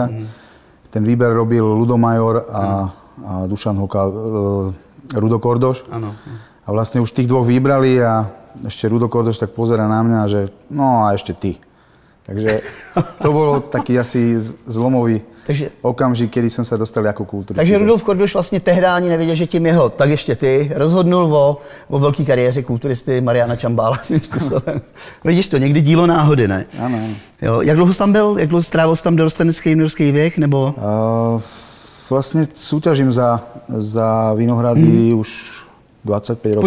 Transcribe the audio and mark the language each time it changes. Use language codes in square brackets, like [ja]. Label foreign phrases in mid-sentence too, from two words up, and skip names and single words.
[sk] Ten výber robil Ludo Major a Dušan Hoka, Rudo Kordoš. Áno. A vlastne už tých dvoch vybrali a ešte Rudo Kordoš tak pozerá na mňa, že no a ešte ty. Takže to bolo taký asi zlomový okamžik, kedy som sa dostal ako kulturista. [cs] Takže Rudolf Kordoš vlastně tehdy ani nevěděl, že tím jeho, tak ještě ty, rozhodnul o velké kariéře kulturisty Mariána Čambála svým způsobem. Vidíš to, někdy dílo náhody, ne? Ano. Jo, jak dlouho jsi tam byl? Jak dlouho strávil jsi tam dorostenecký juniorský věk, nebo? [sk] Vlastne súťažím za Vinohrady už 25 rokov.